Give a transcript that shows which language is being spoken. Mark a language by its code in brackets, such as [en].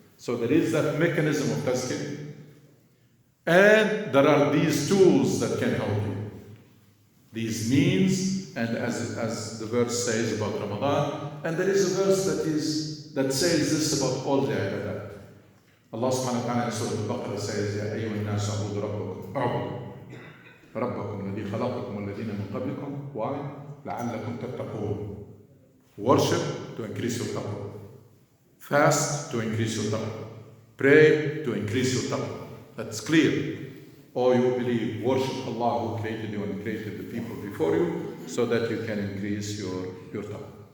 [en] So there is that mechanism of tazkiyah. And there are these tools that can help you. These means, and as the verse says about Ramadan, and there is a verse that says this about all the ibadat. [ar] Allah subhanahu wa ta'ala [en] in Surah Al-Baqarah says, [ar] يَا أَيُّهَا النَّاسُ اعْبُدُوا رَبَّكُمْ الَّذِي خَلَقَكُمْ وَالَّذِينَ مِنْ قَبْلِكُمْ [en] why? [ar] لَعَلَّكُمْ تَتَّقُونَ. [en] Worship to increase your taqwa. Fast to increase your taqwa. Pray to increase your taqwa. That's clear. Or you believe, worship Allah who created you and created the people before you, so that you can increase your taqwa.